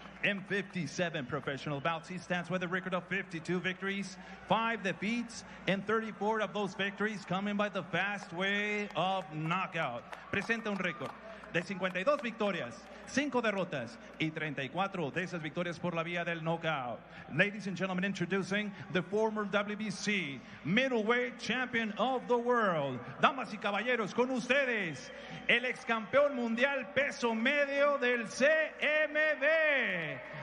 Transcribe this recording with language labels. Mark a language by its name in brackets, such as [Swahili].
[English] In 57 professional bouts, he stands with a record of 52 victories, 5 defeats, and 34 of those victories coming by the fast way of knockout. [Spanish] Presenta un récord de 52 victorias, 5 derrotas y 34 de esas victorias por la vía del knockout. [English] Ladies and gentlemen, introducing the former WBC middleweight champion of the world. [Spanish] Damas y caballeros, con ustedes, el ex campeón mundial peso medio del CMB.